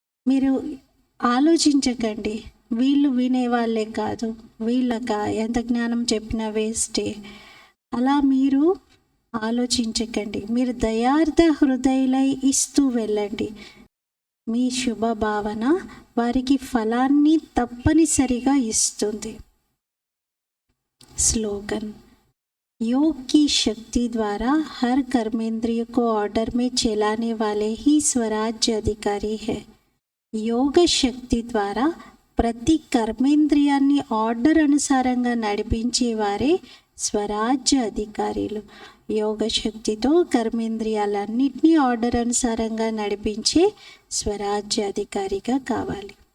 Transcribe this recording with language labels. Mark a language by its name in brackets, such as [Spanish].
[Telugu] మీరు ఆలోచించకండి, వీళ్ళు వినేవాళ్ళే కాదు, వీళ్ళకా ఎంత జ్ఞానం చెప్పినా వేస్టే, అలా మీరు ఆలోచించకండి. మీరు దయార్థ హృదయులై ఇస్తూ వెళ్ళండి. మీ శుభ భావన వారికి ఫలాన్ని తప్పనిసరిగా ఇస్తుంది. [Hindi] स्लोगन, योग की शक्ति द्वारा हर कर्मेंद्रिय को ऑर्डर में चलाने वाले ही स्वराज्य अधिकारी है. [Telugu] యోగ శక్తి ద్వారా ప్రతి కర్మేంద్రియాన్ని ఆర్డర్ అనుసారంగా నడిపించే వారే స్వరాజ్య అధికారులు. యోగ శక్తితో కర్మేంద్రియాలన్నింటినీ ఆర్డర్ అనుసారంగా నడిపించే స్వరాజ్య అధికారిగా కావాలి.